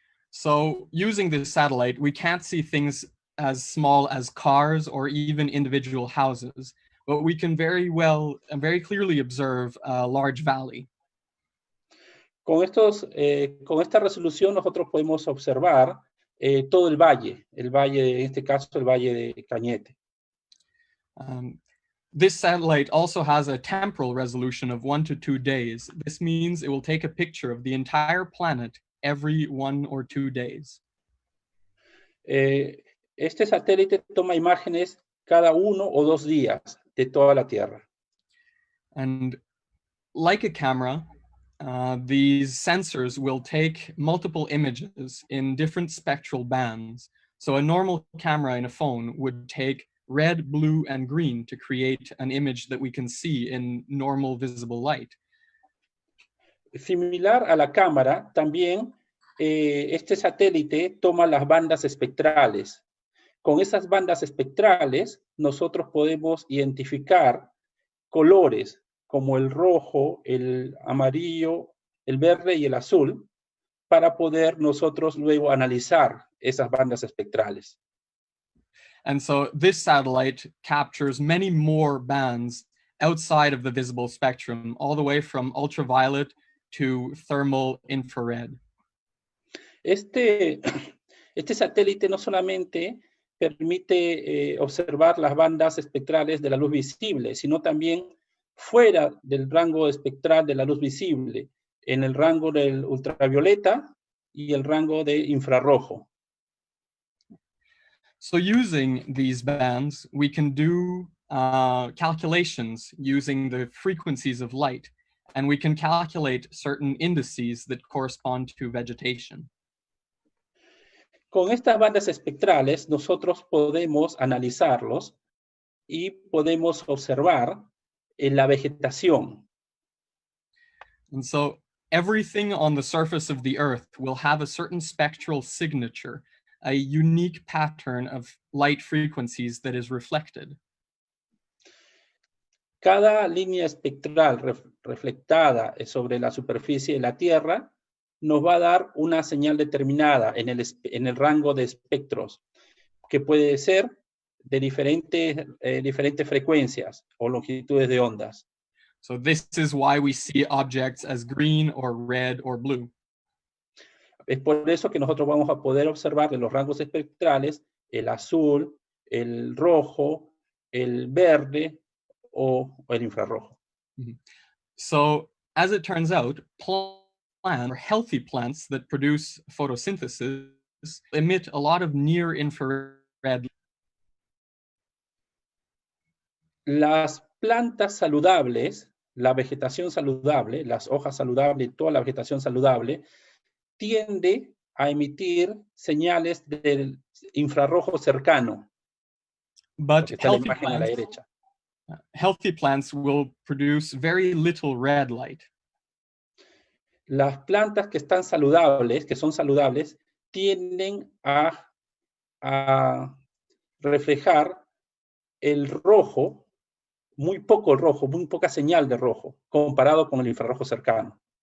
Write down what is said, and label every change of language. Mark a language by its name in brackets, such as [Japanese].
[English] So using this satellite, we can't see things as small as cars or even individual houses, but we can very well and very clearly observe a large valley. [Spanish] Con esta resolución nosotros podemos observar todo el valle, en este caso el Valle de Cañete. [English] This satellite also has a temporal resolution of 1 to 2 days. This means it will take a picture of the entire planet every 1 or 2 days. [Spanish] Este satélite toma imágenes cada 1 o 2 días de toda la Tierra. [English] And like a camera, these sensors will take multiple images in different spectral bands. So a normal camera in a phone would take red, blue, and green to create an image that we can see in normal visible light. [Spanish] Similar a la cámara, también este satélite toma las bandas espectrales. Con esas bandas espectrales, nosotros podemos identificar colores como el rojo, el amarillo, el verde y el azul, para poder nosotros luego analizar esas bandas espectrales. [English] And so this satellite captures many more bands outside of the visible spectrum, all the way from ultraviolet to thermal infrared. [Spanish] Este satélite no solamente permite observar las bandas espectrales de la luz visible, sino también fuera del rango espectral de la luz visible, en el rango del ultravioleta y el rango de infrarrojo. [English] So using these bands, we can do calculations using the frequencies of light, and we can calculate certain indices that correspond to vegetation. [Spanish] Con estas bandas espectrales, nosotros podemos analizarlos y podemos observar la vegetación. [English] And so everything on the surface of the Earth will have a certain spectral signature, a unique pattern of light frequencies that is reflected. [Spanish] Cada línea espectral reflectada sobre la superficie de la Tierra nos va a dar una señal determinada en el rango de espectros, que puede ser de diferentes frecuencias o longitudes de ondas. [English] So this is why we see objects as green or red or blue. [Spanish] Es por eso que nosotros vamos a poder observar de los rangos espectrales el azul, el rojo, el verde o el infrarrojo. [English] So as it turns out, plants, or healthy plants that produce photosynthesis, emit a lot of near-infrared. [Spanish] Las plantas saludables, la vegetación saludable, las hojas saludables, toda la vegetación saludable, tiende a emitir señales del infrarrojo cercano. [English] But [Spanish] Está la imagen a la derecha. [English] Healthy plants will produce very little red light. [Spanish] Las plantas que están saludables, que son saludables, tienden a reflejar el rojo, muy poco rojo, muy poca señal de rojo, comparado con el infrarrojo cercano.